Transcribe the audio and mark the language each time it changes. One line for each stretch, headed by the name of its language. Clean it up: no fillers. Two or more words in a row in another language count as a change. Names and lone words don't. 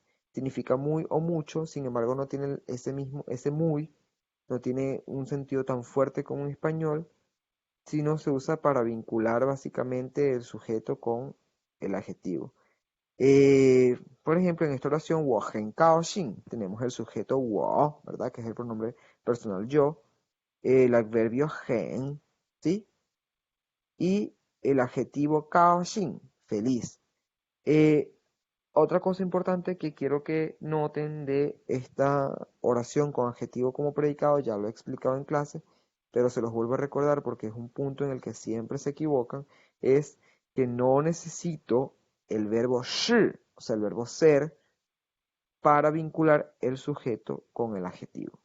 Spanish: Significa muy o mucho, sin embargo no tiene ese muy, no tiene un sentido tan fuerte como en español, sino se usa para vincular básicamente el sujeto con el adjetivo. Por ejemplo, en esta oración,
Chinese: 我很高兴,
Spanish: tenemos el sujeto 我, ¿verdad? Que es el pronombre personal yo, el adverbio 很, ¿sí? Y el adjetivo 高兴, feliz. Eh, Otra cosa importante que quiero que noten de esta oración con adjetivo como predicado, ya lo he explicado en clase, pero se los vuelvo a recordar porque es un punto en el que siempre se equivocan, es que no necesito el verbo 是, o sea, el verbo ser, para vincular el sujeto con el adjetivo.